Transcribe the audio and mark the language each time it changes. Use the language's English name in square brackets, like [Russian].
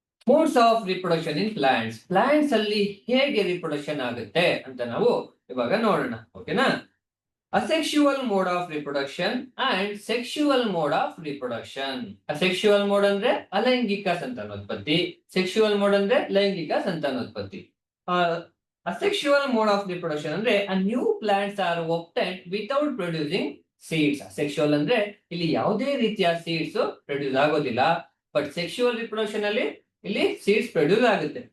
[English] Modes of reproduction in plants. [Kannada] Plants ಅಲ್ಲಿ ಹೇಗೆ reproduction ಆಗುತ್ತೆ ಅಂತ ನಾವು ಇವಾಗ ನೋಡೋಣ. ಓಕೆನಾ? [English] Asexual mode of reproduction and sexual mode of reproduction. [Kannada] Asexual mode ಅಂದ್ರೆ ಅಲೈಂಗಿಕ ಸಂತಾನೋತ್ಪತ್ತಿ, ಸೆಕ್ಷುವಲ್ ಮೋಡ್ ಅಂದ್ರೆ ಲೈಂಗಿಕ ಸಂತಾನೋತ್ಪತ್ತಿ. [English] Asexual mode of reproduction ಅಂದ್ರೆ a new plants are obtained without producing seeds. [Kannada] Sexual ಅಂದ್ರೆ ಇಲ್ಲಿ ಯಾವುದೇ ರೀತಿಯ ಸೀಡ್ಸ್ ಪ್ರೊಡ್ಯೂಸ್ ಆಗೋದಿಲ್ಲ. ಬಟ್ ಸೆಕ್ಷುವಲ್ ರಿಪ್ರೊಡಕ್ಷನ್ ಅಲ್ಲಿ ಇಲ್ಲಿ ಸೀಡ್ಸ್ ಪ್ರೊಡ್ಯೂಸ್ ಆಗುತ್ತೆ.